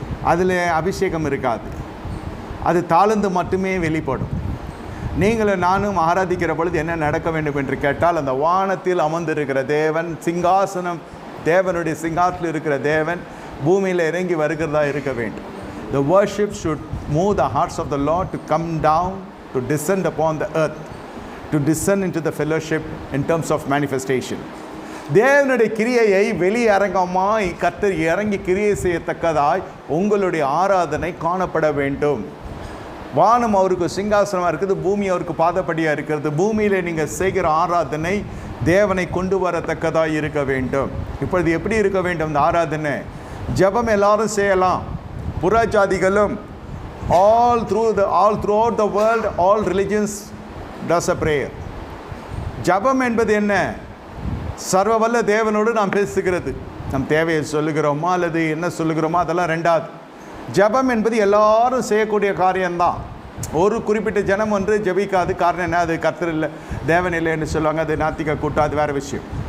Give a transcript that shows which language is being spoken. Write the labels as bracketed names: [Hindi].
[Tamil] அதில் அபிஷேகம் இருக்காது, அது தாழ்ந்து மட்டுமே வெளிப்படும். நீங்களும் நானும் ஆராதிக்கிற பொழுது என்ன நடக்க வேண்டும் என்று கேட்டால், அந்த வானத்தில் அமர்ந்திருக்கிற தேவன், தேவனுடைய சிங்காசனத்தில் இருக்கிற தேவன் பூமியில் இறங்கி வருகிறதா இருக்க வேண்டும். [English] The worship should move the hearts of the Lord to come down, to descend upon the earth, to descend into the fellowship in terms of manifestation. [Tamil] தேவனுடைய கிரியையை வெளியரங்கமாய் கர்த்தர் இறங்கி கிரியை செய்யத்தக்கதாய் உங்களுடைய ஆராதனை காணப்பட வேண்டும். வானம் அவருக்கு சிங்காசனமாக இருக்குது, பூமி அவருக்கு பாதப்படியாக இருக்கிறது. பூமியில் நீங்கள் செய்கிற ஆராதனை தேவனை கொண்டு வரத்தக்கதாக இருக்க வேண்டும். இப்பொழுது எப்படி இருக்க வேண்டும் இந்த ஆராதனை? ஜெபம் எல்லாரும் செய்யலாம், புறஜாதிகளும் [English] all throughout the world all religions does a prayer. [Tamil] ஜெபம் என்பது என்ன? சர்வவல்ல தேவனோடு நாம் பேசுகிறது. நம் தேவையை சொல்லுகிறோமா அல்லது என்ன சொல்லுகிறோமோ அதெல்லாம் ரெண்டாவது. ஜெபம் என்பது எல்லாரும் செய்யக்கூடிய காரியம்தான். ஒரு குறிப்பிட்ட ஜனம் ஒன்று ஜெபிக்காது. காரணம் என்ன? அது கர்த்தர் இல்லை, தேவன் இல்லைன்னு சொல்லுவாங்க, அது நாத்திக கூட்டம், அது வேறு விஷயம்.